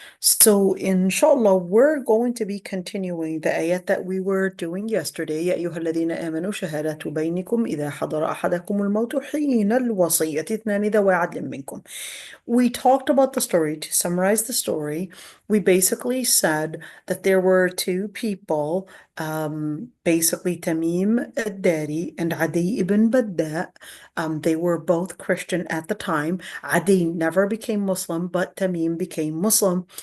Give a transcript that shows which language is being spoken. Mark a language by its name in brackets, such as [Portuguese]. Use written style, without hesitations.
[English] So, inshallah, we're going to be continuing the ayat that we were doing yesterday. [Arabic] يا أيها الذين آمنوا شهادة بينكم إذا حضر أحدكم الموت حين الوصية اثنان ذوي عدل منكم. [English] We talked about the story. To summarize the story, we basically said that there were two people, basically Tamim al-Dari and Adi ibn Badda. They were both Christian at the time. Adi never became Muslim, but Tamim became Muslim.